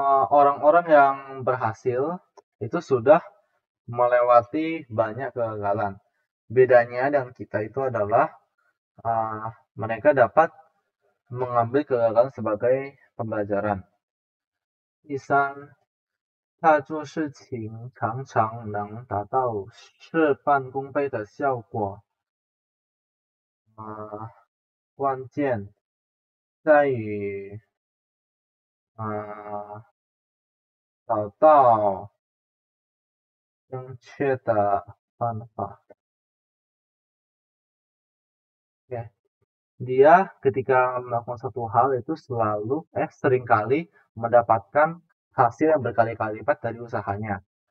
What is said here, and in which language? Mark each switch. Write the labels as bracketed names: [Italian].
[Indonesian] Orang-orang yang berhasil itu sudah melewati banyak kegagalan. Bedanya dengan kita itu adalah mereka dapat mengambil kegagalan sebagai pembelajaran. [Chinese] 第三，他做事情常常能达到事半功倍的效果。关键在于找到正确的方法。 Oke. [Indonesian] Dia ketika melakukan suatu hal itu seringkali mendapatkan hasil yang berkali-kali lipat dari usahanya.